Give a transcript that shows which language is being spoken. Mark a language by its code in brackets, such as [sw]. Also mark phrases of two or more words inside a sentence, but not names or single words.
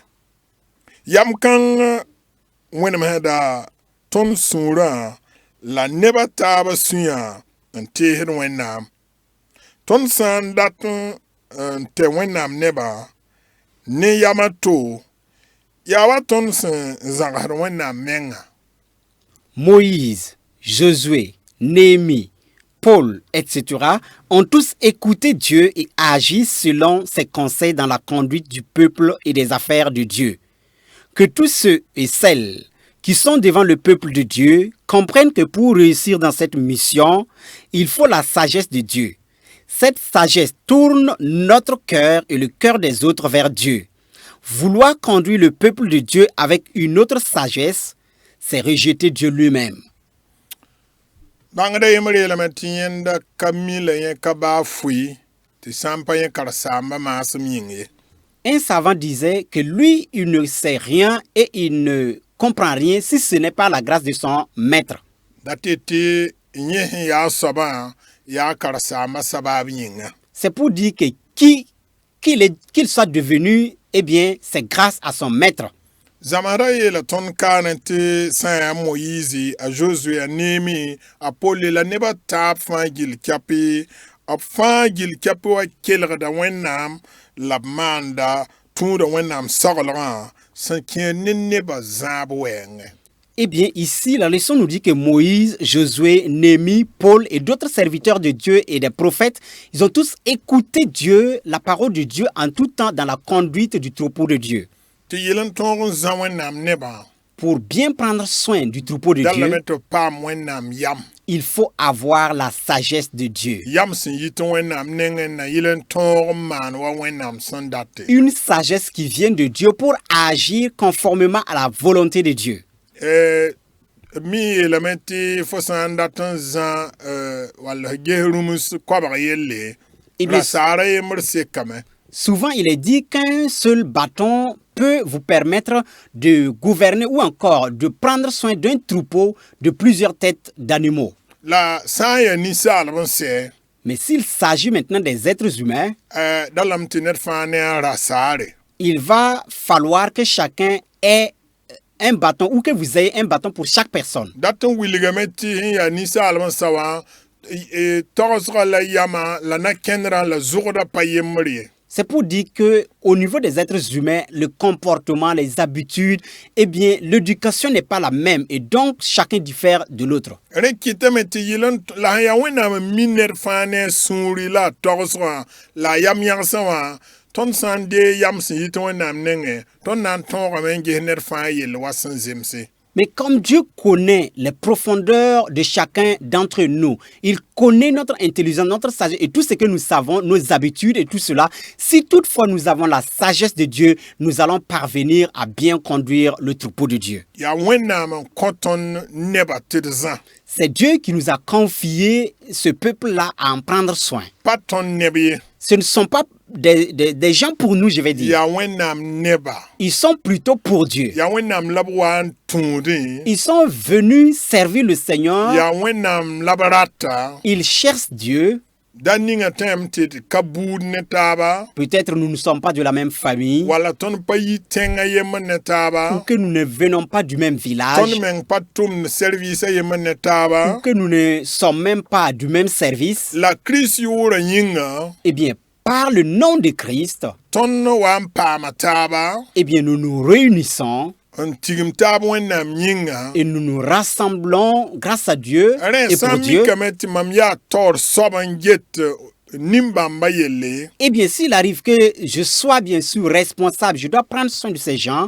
[mos] Yam kãng wẽnemsda tõnd sũurã la neba taaba sũyã n teesd wẽnnaam. Tõnd sã n dat n tɛ wẽnnaam neba ne yama to, yaa wa tõnd sẽn zãgsd wẽnnaam menga. [fr] Moïse, Josué, Néhémie, Paul, etc. ont tous écouté Dieu et agi selon ses conseils dans la conduite du peuple et des affaires de Dieu. Que tous ceux et celles qui sont devant le peuple de Dieu comprennent que pour réussir dans cette mission, il faut la sagesse de Dieu. Cette sagesse tourne notre cœur et le cœur des autres vers Dieu. Vouloir conduire le peuple de Dieu avec une autre sagesse, c'est rejeter Dieu lui-même. [mos] Bãngda yembr yeelame tɩ yẽnda ka mi la yẽ ka baa fʋɩ tɩ sã n pa yẽ karsaamba maasem yĩng ye. [fr] Un savant disait que lui, il ne sait rien et il ne comprend rien si ce n'est pas la grâce de son maître. [mos] Dat tɩ yẽ sẽn yaa soabã yaa karsaamba sabaab yĩnga. [fr] C'est pour dire que qu'il soit devenu, eh bien, c'est grâce à son maître. [mos] Zamara yeela tõnd kaane tɩ sã n yaa Moyizi, a Josué, a Neemi, a Pol la nebã taab fãa gill kɛpɩ, b fãa gill kɛpɩ wa kelgda wẽnnaam la b maanda tũuda wẽnnaam saglgã sẽn kẽer ne nebã zãab wɛɛngẽ. [fr] Eh bien, ici, la leçon nous dit que Moïse, Josué, Néhémie, Paul et d'autres serviteurs de Dieu et des prophètes, ils ont tous écouté Dieu, la parole de Dieu en tout temps dans la conduite du troupeau de Dieu. [mos] Tɩ yɩl n tõog n zã wẽnnaam nebã, [fr] Pour bien prendre soin du troupeau de [mos] dallame [fr] Dieu, [mos] tɩ paam wẽnnaam yam. [fr] il faut avoir la sagesse de Dieu. [mos] Yam sẽn yit wẽnnaam nengẽ na yɩl n tõog n maan wa wẽnnaam sẽn date. [fr] Une sagesse qui vient de Dieu pour agir conformément à la volonté de Dieu. [mos] Mi yeelame tɩ fo sã n dat n zã wall ges rũms koabg yelle, [fr] Eh bien, [mos] la saara yembr sekame. [fr] souvent il est dit qu'un seul bâton peut vous permettre de gouverner ou encore de prendre soin d'un troupeau de plusieurs têtes d'animaux. [mos] La sã n yaa ninsaalb n sɛ, [fr] Mais s'il s'agit maintenant des êtres humains, [mos] dallame tɩ ned fãa ne a ra saare. [fr] il va falloir que chacun ait un bâton ou que vous ayez un bâton pour chaque personne. [mos] Dat n wilgame tɩ sẽn yaa ninsaalb n sa wã togsga la yama la na-kẽndrã la zʋgda pa yembr ye. [fr] C'est pour dire que au niveau des êtres humains, le comportement, les habitudes, eh bien, l'éducation n'est pas la même et donc chacun diffère de l'autre. [mos] Rẽ kɩtame tɩ yɩl la sẽn yaa wẽnnaam mi ned fãa ne a sũuri la a togsgã la a yam yãgsã wã, tõnd sã n dee yam sẽn yit wẽnnaam nengẽ, tõnd na n tõogame n ges ned fãa yell wa sẽn zemse. [fr] Mais comme Dieu connaît les profondeurs de chacun d'entre nous, il connaît notre intelligence, notre sagesse et tout ce que nous savons, nos habitudes et tout cela, si toutefois nous avons la sagesse de Dieu, nous allons parvenir à bien conduire le troupeau de Dieu. [mos] Ya wẽnnaam n kõ tõnd nebã tɩ d zã. [fr] C'est Dieu qui nous a confié ce peuple-là à en prendre soin. [mos] Pa tõnd neb ye. [fr] Ce ne sont pas des gens pour nous, je vais dire. [mos] Ya wẽnnaam nebã. [fr] Ils sont plutôt pour Dieu. [mos] Ya wẽnnaam la b wa n tũudẽ. [fr] Ils sont venus servir le Seigneur. [mos] Ya wẽnnaam la b rata. [fr] Ils cherchent Dieu. [mos] Da ninga tẽem tɩ d ka buud ne taaba. [fr] Peut-être nous ne sommes pas de la même famille. [mos] Wala tõnd pa yi tẽngã yembr ne taaba. [fr] Ou que nous ne venons pas du même village. [mos] Tõnd meng pa tʋmd service a yembr ne taaba. [fr] Ou que nous ne sommes même pas du même service. [mos] La Kirist yʋʋrã yĩnga. [fr] Eh bien, par le nom de Christ, [mos] tõnd wa n paama taaba. [fr] eh bien, nous nous réunissons [mos] n tigim taab wẽnnaam yĩnga. [fr] et nous nous rassemblons grâce à Dieu [mos] Rẽ [fr] et [mos] sã [fr] pour [mos] n [fr] Dieu. [mos] mikame tɩ mam yaa taoor soab n get nin-bãmba yelle. [fr] Eh bien, s'il arrive que je sois bien sûr responsable, je dois prendre soin de ces gens.